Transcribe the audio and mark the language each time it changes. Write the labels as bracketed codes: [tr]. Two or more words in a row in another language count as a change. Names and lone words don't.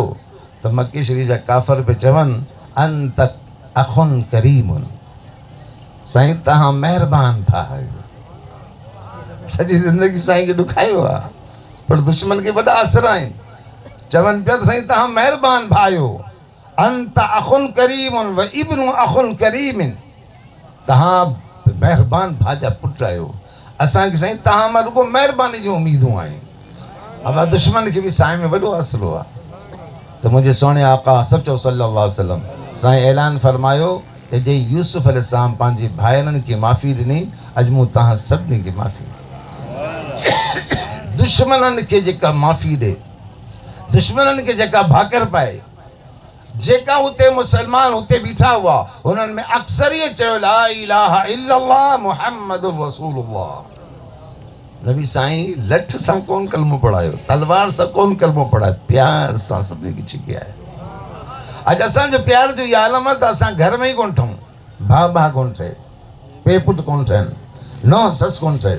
[sd] त मक्के शरीफ़ जा काफ़िर पे चवनि [ar] أنت أخ كريم, [sd] साईं तव्हां महिरबान था आहियो। सॼी ज़िंदगी साईं खे ॾुखायो आहे, पर दुश्मन खे वॾा असर आहिनि। चवनि पिया त साईं तव्हां महिरबान भाइयो, [ar] أنت أخ كريم وابن أخ كريم, [sd] तव्हां महिरबान भाउ जा पुट आहियो। असांखे साईं तव्हां मां रुगो महिरबानी जूं उमीदूं आहिनि। अब दुश्मन खे बि साईं में वॾो असरु आहे। त मुंहिंजे सोणे आका सचो [ar] صلى الله عليه وسلم [sd] साईं ऐलान फरमायो त जे यूसुफ अलैहिस्सलाम पंहिंजे भाइरनि खे माफ़ी ॾिनी, अॼु मूं तव्हां सभिनी खे माफ़ी ॾिनी। दुश्मननि खे जेका माफ़ी ॾे, दुश्मननि खे जेका भाकर पाए, जेका हुते मुसलमान हुते बीठा हुआ उन्हनि में अक्सरियत चयो [ar] لا إله إلا الله محمد رسول الله. [sd] नबी साईं लठ सां कोन कलमो पढ़ायो, तलवार सां कोन कलमो पढ़ायो, प्यार सां सभिनी खे छिकियायो। अॼु असांजो प्यार जो इहा आलम आहे त असां घर में ई कोन ठहूं, भाउ कोन ठहे, पे पुट कोन ठहनि, नौं ससु कोन ठहे।